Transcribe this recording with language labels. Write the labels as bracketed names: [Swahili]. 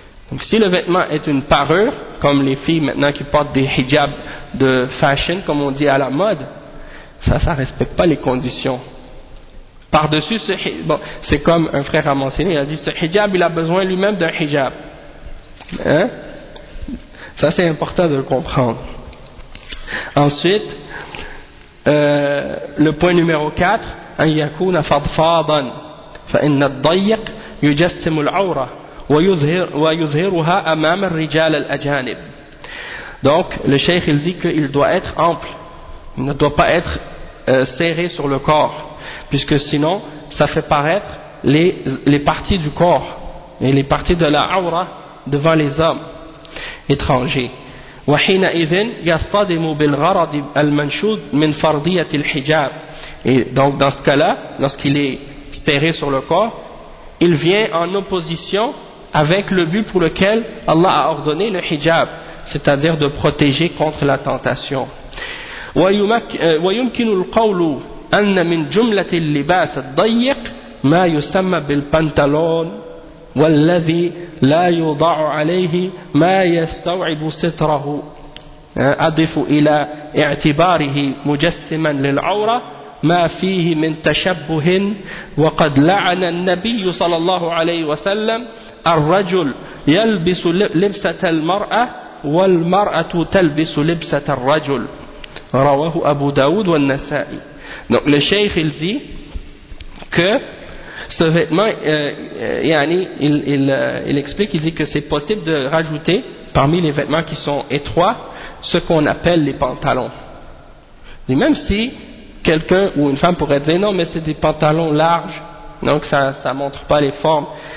[French] Donc si le vêtement est une parure, comme les filles maintenant qui portent des hijabs de fashion, comme on dit à la mode, ça respecte pas les conditions. Par-dessus, c'est comme un frère a mentionné, il a dit, ce hijab, il a besoin lui-même d'un hijab. Ça, c'est important de le comprendre. Ensuite, le point numéro 4, [Arabic] « أن يكون فضفاضا فإن الضيق يجسم العورة » ويظهرها أمام الرجال الأجانب. [French] Donc le cheikh il dit qu'il doit être ample, il ne doit pas être serré sur le corps, puisque sinon ça fait paraître les parties du corps et les parties de la aura devant les hommes étrangers. [Arabic] وحينئذ يصطدم بالغرض المنشود من فرضية الحجاب. [French] Et donc dans ce cas-là, lorsqu'il est serré sur le corps, il vient en opposition avec le but pour lequel Allah a ordonné le hijab, c'est-à-dire de protéger contre la tentation. [Arabic] ويمكن القول أن من جملة اللباس الضيق ما يسمى بالبنطلون والذي لا يوضع عليه ما يستوعب ستره. أضف إلى اعتباره مجسما للعورة ما فيه من تشبه وقد لعن النبي صلى الله عليه وسلم الرجل يلبس لبسة المرأة والمرأة تلبس لبسة الرجل رواه أبو داود والنسائي. [French] Donc le cheikh il dit que ce vêtement il explique, il dit que c'est possible de rajouter parmi les vêtements qui sont étroits ce qu'on appelle les pantalons. Et même si quelqu'un ou une femme pourrait dire non, mais c'est des pantalons larges, donc ça ne montre pas les formes.